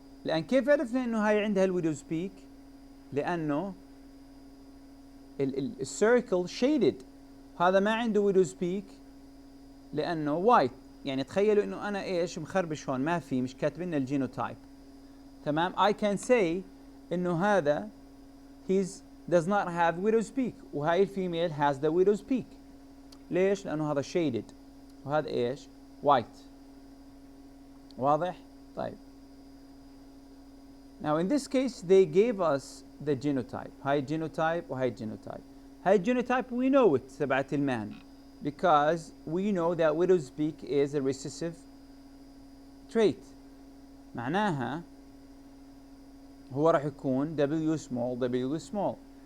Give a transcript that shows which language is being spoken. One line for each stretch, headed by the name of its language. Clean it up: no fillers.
Arabic: الآن كيف عرفنا إنه هاي عندها الويدوز بيك؟ لأنه السيركل shaded. هذا ما عنده ويدوز بيك لأنه وايت. يعني تخيلوا إنه أنا إيش مخربش هون ما في مش كاتبين الجينوتايب. تمام.
English: I can say
Arabic: إنه هذا
English: does not have widow's peak
Arabic: وهاي الفيميل
English: has the widow's peak.
Arabic: ليش؟ لأنه هذا
English: shaded
Arabic: وهذا إيش؟
English: white.
Arabic: واضح؟ طيب
English: Now in this case they gave us the genotype,
Arabic: هاي
English: genotype
Arabic: وهاي
English: genotype.
Arabic: هاي
English: genotype we know it
Arabic: تبعت المان
English: because we know that widow's peak is a recessive trait.
Arabic: معناها هو راح يكون W small W small.